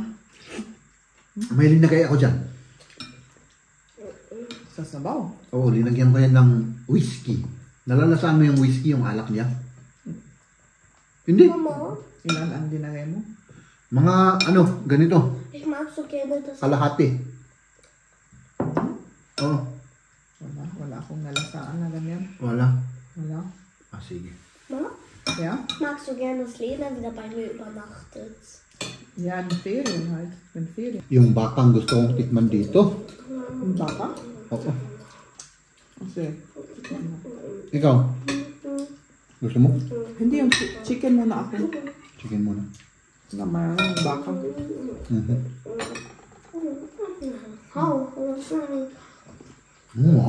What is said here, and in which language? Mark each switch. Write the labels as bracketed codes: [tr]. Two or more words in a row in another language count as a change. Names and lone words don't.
[tl] May linagay ako dyan. Sa sabaw? Oo, linagyan ko yan ng whiskey. Nalalasaan mo yung whiskey, yung alak niya? Hindi. Ilan ang dinagay mo? Mga ganito. [de] Ich mag so gerne das. [tl] Kalahati. Oo. Wala akong nalasaan na ganyan. Wala. Wala. Sige. [de] Mama, Ja? magst du gerne, dass Lena wieder bei mir übernachtet? Ja, in Ferien halt. In Ferien. [tl] Yung bakang gusto kong tikman dito. Yung baka? Oo. Kasi, Ikaw? Gusto mo? hindi yung chicken muna ako. Chicken muna. Na mayroon yung baka. Wow.